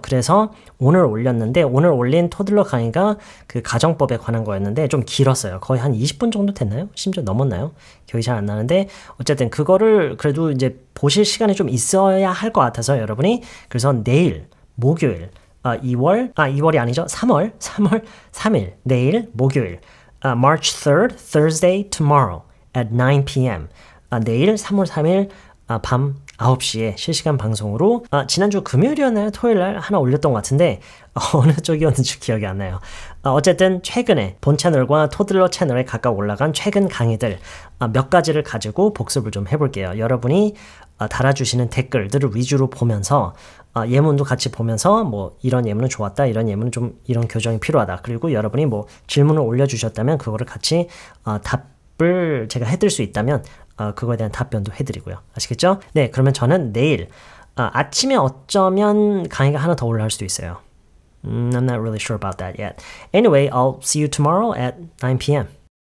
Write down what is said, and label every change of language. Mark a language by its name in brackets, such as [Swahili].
[Korean] 그래서 오늘 올렸는데 오늘 올린 토들러 강의가 그 가정법에 관한 거였는데 좀 길었어요. 거의 한 20분 정도 됐나요? 심지어 넘었나요? 기억이 잘 안 나는데 어쨌든 그거를 그래도 이제 보실 시간이 좀 있어야 할 것 같아서 여러분이 그래서 내일 목요일 2월이 아니죠. 3월 3일 내일 목요일 [English] March 3rd, Thursday, tomorrow at 9 p.m. [Korean] 내일 3월 3일 밤 9시에 실시간 방송으로 지난주 금요일이었나요? 토요일날 하나 올렸던 것 같은데 어느 쪽이었는지 기억이 안 나요. 어쨌든 최근에 본 채널과 토들러 채널에 각각 올라간 최근 강의들 몇 가지를 가지고 복습을 좀 해볼게요. 여러분이 달아주시는 댓글들을 위주로 보면서 예문도 같이 보면서 뭐 이런 예문은 좋았다, 이런 예문은 좀 이런 교정이 필요하다. 그리고 여러분이 뭐 질문을 올려주셨다면 그거를 같이 답을 제가 해드릴 수 있다면 그거에 대한 답변도 해드리고요. 아시겠죠? 네, 그러면 저는 내일 아침에 어쩌면 강의가 하나 더 올라올 수도 있어요. [English] I'm not really sure about that yet. Anyway, I'll see you tomorrow at 9 p.m.